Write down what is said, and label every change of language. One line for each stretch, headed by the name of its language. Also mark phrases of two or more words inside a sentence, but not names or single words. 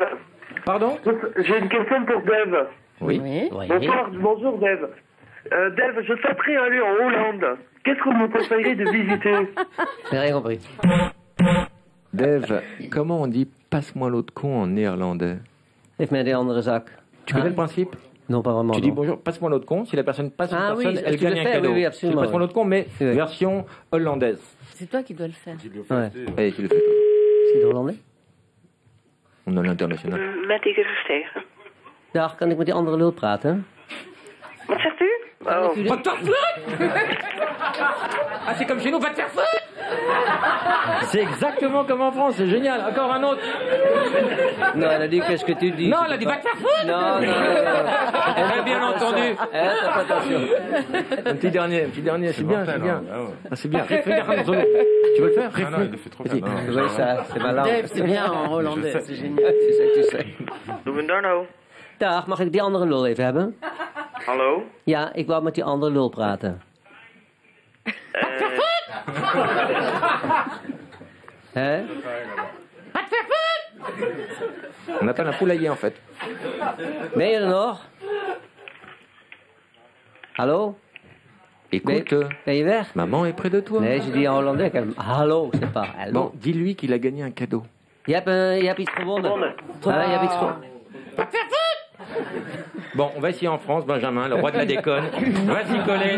French: Pardon? J'ai une question pour Dave. Oui. Bonjour Dave. Dave, je souhaiterais aller en Hollande. Qu'est-ce que vous me conseillez de visiter? J'ai rien compris. Dave, comment on dit passe-moi l'autre con en néerlandais?
Dutch: Geef mij die andere zak.
French: Tu connais le principe? Non, pas vraiment. Tu dis non. bonjour, passe-moi l'autre con. Si la personne passe une Ah oui, personne, elle tu le gagne un fais, cadeau. oui, absolument, C'est passe-moi oui. l'autre con, mais Oui. version hollandaise. C'est toi qui dois le faire. Ouais. Allez, tu le fais toi. C'est hollandais? On a l'international.
Dutch: Met die gezegd. Dag, kan ik met die andere lul praten? Wat zegt u?
French: Va te faire foutre! Ah, c'est comme chez nous, va te faire foutre! C'est exactement comme en France, c'est génial. Encore un autre. Non, elle a dit qu'est-ce que tu dis? Non, elle a dit va te faire foutre! Non. Elle a bien entendu. Fais attention. Un petit dernier, c'est bien, c'est bien. Ah ouais. Ah, c'est bien. Tu veux le faire? Ah non, il le fait trop bien. Non, Oui, ça, c'est ma langue. Dave, c'est bien en hollandais, c'est génial. Tu sais, tu sais. Doe Darno.
Dutch: Dag, mag ik die andere lul even hebben? Hallo? Ja, ik wou met die andere lul praten. Hè?
French: On appelle un poulailler en fait.
Dutch: Ben je er nog? Hallo?
French: Écoute,
Dutch: Ben je weg?
French: maman est près de toi. Nee, je dis en hollandais. Hallo, c'est pas hallo. Bon, dis-lui qu'il a gagné un cadeau.
Dutch: Je hebt iets gewonnen. Je hebt iets gewonnen.
French: Bon, on va essayer en France, Benjamin, le roi de la déconne. Va s'y coller.